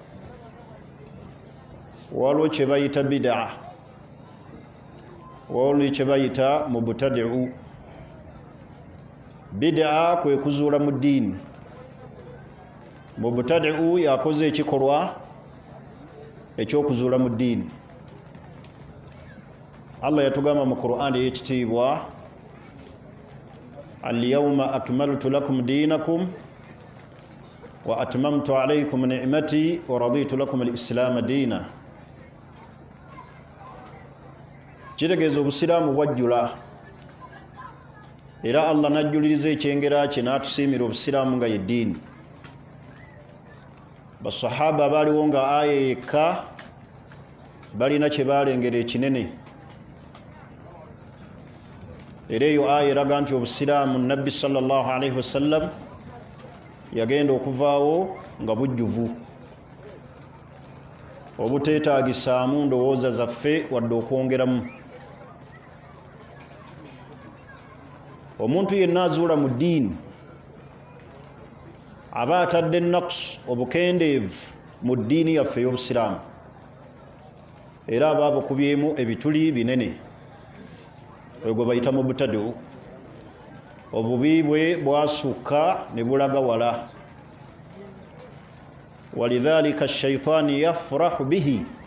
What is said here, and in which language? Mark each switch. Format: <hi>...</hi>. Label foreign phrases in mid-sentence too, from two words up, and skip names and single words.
<lg>Waliwo kye bayita bid'a, waliwo kye bayita mubtadi'u. Bid'a kwe kuzuula mu ddiini, mubtadi'u yakoze ekikolwa ekyokuzuula mu ddiini. Allah yatugamba mu Qur'ani ey'ekitiibwa,</lg> <ar>اليوم أكملت لكم دينكم وأتممت عليكم نعمتي ورضيت لكم الإسلام دينا.</ar> <lg>Kitegeeza obusiraamu bwajjula, era Allah najjuliriza ekyengera kye n'atusiimira obusiraamu nga yeddiini. Basahaba baaliwo nga aya yekka balina kye baalengera ekinene. Era eyo aya eraga nti obusiraamu nabbi</lg> <ar>صلى الله عليه وسلم</ar> <lg>yagenda okuvaawo nga bujjuvu, obuteetaagisaamu ndowooza zaffe wadde okwongeramu. omuntu yenna azuula mu ddiini aba atadde naqs obukendeevu mu ddiini yaffe ey'obusiraamu era aba abukubyemu ebituli binene egwe bayita mu butadeu obubi bwe bwasukka ne bulaga wala</lg> <ar>ولذلك الشيطان يفرح به</ar>